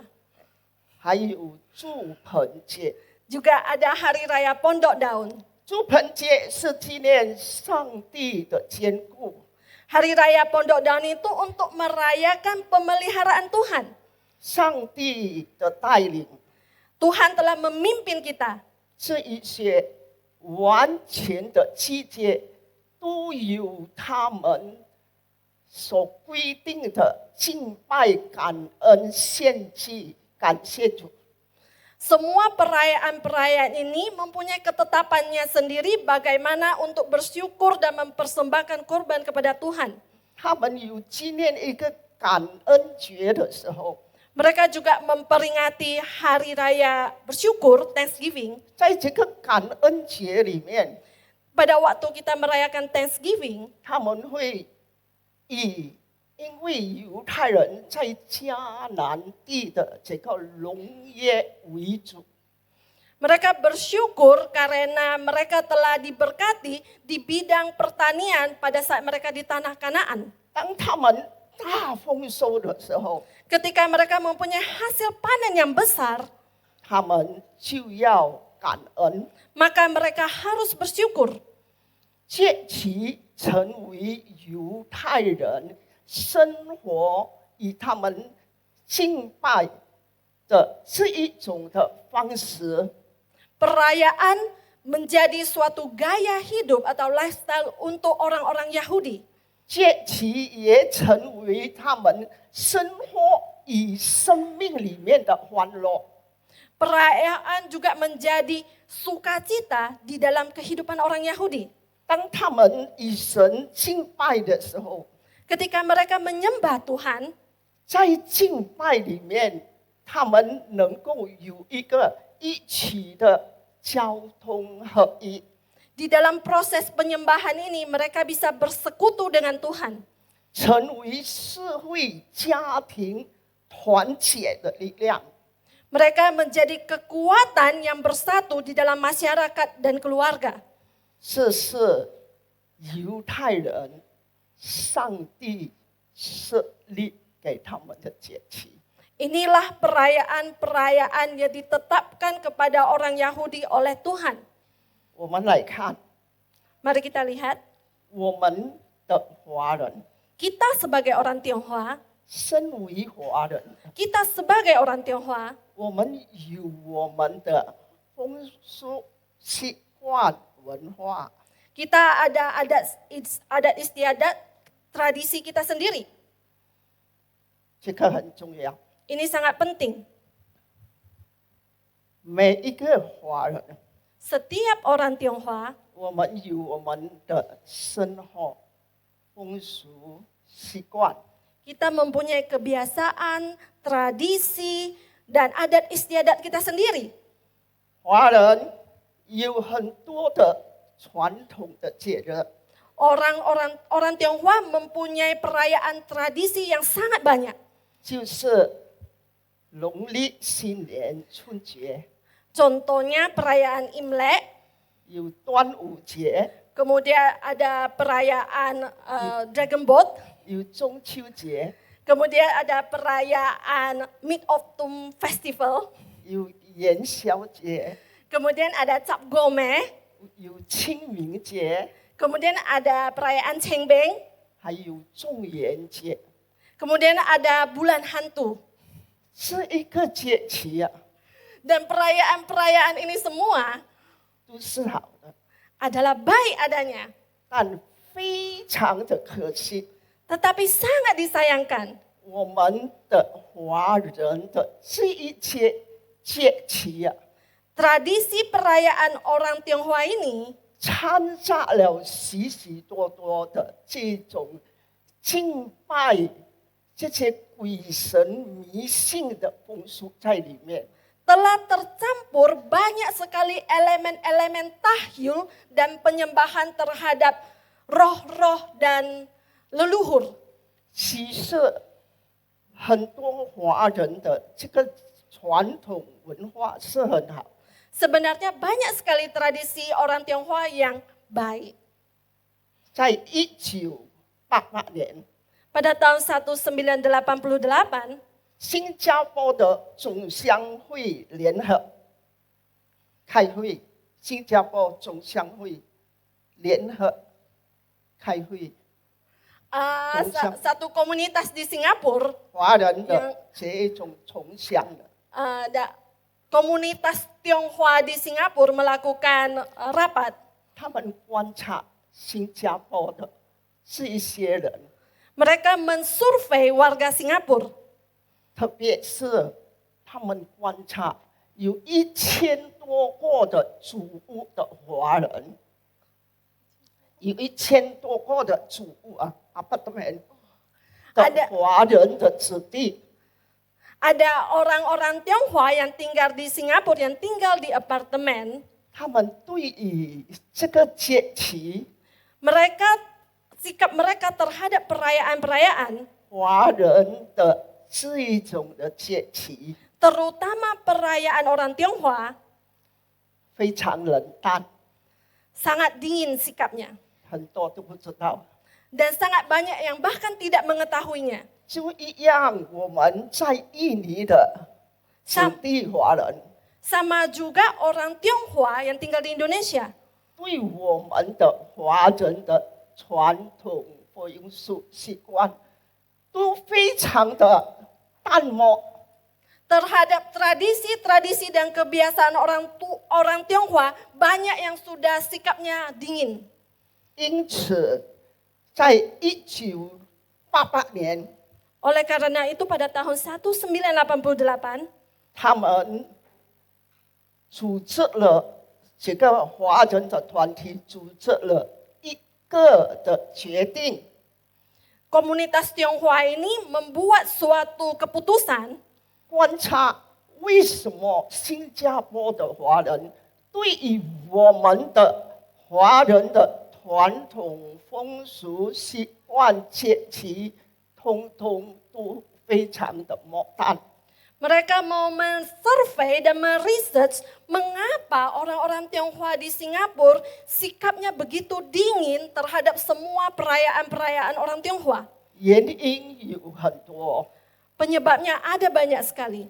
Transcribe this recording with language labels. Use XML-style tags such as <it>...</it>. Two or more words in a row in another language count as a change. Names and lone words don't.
<zh>还有祝棚节，</zh> <id>Juga ada Hari Raya Pondok Daun.</id> <zh>祝棚节是纪念上帝的坚固。</zh> <id>Hari Raya Pondok Daun itu untuk merayakan pemeliharaan Tuhan.</id> <zh>上帝的带领，</zh> <id>Tuhan telah memimpin kita.</id> <zh>这一些完全的季节都有他们所规定的敬拜、感恩、献祭、感谢主。</zh> <id>Semua perayaan-perayaan ini mempunyai ketetapannya sendiri bagaimana untuk bersyukur dan mempersembahkan korban kepada Tuhan.</id> <zh>他们有纪念一个感恩节的时候，</zh> <id>Mereka juga memperingati hari raya bersyukur, Thanksgiving.</id> <zh>在这个感恩节里面，</zh> <id>Pada waktu kita merayakan Thanksgiving,</id> <zh>他们会因为犹太人在迦南地的这个农业为主，</zh> <id>mereka bersyukur karena mereka telah diberkati di bidang pertanian pada saat mereka di tanah Kanaan.</id> <zh>当他们大丰收的时候，</zh> <id>Ketika mereka mempunyai hasil panen yang besar,</id> <zh>他们就要感恩，</zh> <id>maka mereka harus bersyukur.</id> <zh>节期成为犹太人生活与他们敬拜的这一种的方式。</zh> <id>Perayaan menjadi suatu gaya hidup atau lifestyle untuk orang-orang Yahudi.</id> <zh>节期也成为他们生活与生命里面的欢乐。</zh> <id>Perayaan juga menjadi sukacita di dalam kehidupan orang Yahudi.</id> <zh>当他们与神敬拜的时候，</zh> <id>Ketika mereka menyembah Tuhan,</id> <zh>在敬拜里面，他们能够有一个一起的交通合一。</zh> <id>di dalam proses penyembahan ini mereka bisa bersekutu dengan Tuhan.</id> <zh>成为社会家庭团结的力量。</zh> <id>Mereka menjadi kekuatan yang bersatu di dalam masyarakat dan keluarga.</id> <zh>这是犹太人上帝设立给他们的节期。</zh> <id>Inilah perayaan-perayaan yang ditetapkan kepada orang Yahudi oleh Tuhan.</id> <zh>我们来看</zh> <id>Mari kita lihat,</id> <zh>我们的华人，</zh> <id>kita sebagai orang Tionghoa,</id> <zh>身为华人，</zh> <id>kita sebagai orang Tionghoa,</id> <zh>我们有我们的风俗习惯文化。</zh> <id>kita ada adat istiadat, tradisi kita sendiri.</id> <zh>这个很重要。</zh> <id>Ini sangat penting.</id> <zh>每一个华人，</zh> <id>Setiap orang Tionghoa,</id> <zh>我们有我们的生活风俗习惯。</zh> <id>kita mempunyai kebiasaan, tradisi, dan adat istiadat kita sendiri.</id> <zh>华人有很多的传统的节日，</zh> <id>Orang Tionghoa mempunyai perayaan tradisi yang sangat banyak.</id> <zh>就是农历新年、春节，</zh> <id>Contohnya perayaan Imlek,</id> <zh>有端午节，</zh> <id>kemudian ada perayaan Dragon Boat,</id> <zh>有中秋节，</zh> <id>kemudian ada perayaan Mid-Autumn Festival,</id> <zh>有元宵节，</zh> <id>kemudian ada Cap Gome,</id> <zh>有清明节，</zh> <id>kemudian ada perayaan Cengbeng,</id> <zh>还有中元节。</zh> <id>kemudian ada bulan hantu.</id> <zh>这一个节期啊，</zh> <id>Dan perayaan-perayaan ini semua</id> <zh>都是好的，</zh> <id>adalah baik adanya.</id> <zh>但非常的可惜，</zh> <id>Tetapi sangat disayangkan,</id> <zh>我们的华人的这一些节期啊，</zh> <id>tradisi perayaan orang Tionghoa ini</id> <zh>掺杂了许许多多的这种敬拜这些鬼神迷信的风俗在里面。</zh> <id>telah tercampur banyak sekali elemen-elemen tahyul dan penyembahan terhadap roh-roh dan leluhur.</id> <zh>其实很多华人的这个传统文化是很好，</zh> <id>Sebenarnya banyak sekali tradisi orang Tionghoa yang baik.</id> <zh>在1988年，</zh> <id>Pada tahun 1988,</id> <zh>新加坡的总商会联合开会，新加坡总商会联合开会，</zh> <id>satu komunitas di Singapura,</id> <zh>华人的这种从乡的，</zh> <id>komunitas Tionghoa di Singapura melakukan rapat.</id> <zh>他们观察新加坡的这一些人，</zh> <id>Mereka mensurvei warga Singapura.</id> <zh>特别是他们观察有1000多个的祖屋的华人，有1000多个的祖屋啊，apartemen 的华人的子弟。</zh> <id>Ada orang-orang Tionghoa yang tinggal di Singapura, yang tinggal di apartemen.</id> <zh>他们对于这个节期，</zh> <id>Sikap mereka terhadap perayaan-perayaan,</id> <zh>华人的这一种的节期，</zh> <id>terutama perayaan orang Tionghoa,</id> <zh>非常冷淡，</zh> <id>sangat dingin sikapnya.</id> <zh>很多都不知道。</zh> <id>Dan sangat banyak yang bahkan tidak mengetahuinya.</id> <zh>就一样，我们在印尼的本地华人，</zh> <id>Sama juga orang Tionghoa yang tinggal di Indonesia,</id> <zh>对我们的华人的传统风俗习惯都非常的淡漠。</zh> <id>terhadap tradisi-tradisi dan kebiasaan orang Tionghoa, banyak yang sudah sikapnya dingin.</id> <zh>因此，在1988年，</zh> <id>Oleh karena itu pada tahun 1988,</id> <zh>他们组织了这个华人的团体，组织了一个的决定，</zh> <id>komunitas Tionghoa ini membuat suatu keputusan</id> <zh>观察为什么新加坡的华人对于我们的华人的传统风俗习惯节期，通通都非常的漠淡。</zh> <id>Mereka mau men-survey dan meresearch mengapa orang-orang Tionghoa di Singapura sikapnya begitu dingin terhadap semua perayaan-perayaan orang Tionghoa.</id> <zh>原因有很多。</zh> <id>Penyebabnya ada banyak sekali.</id>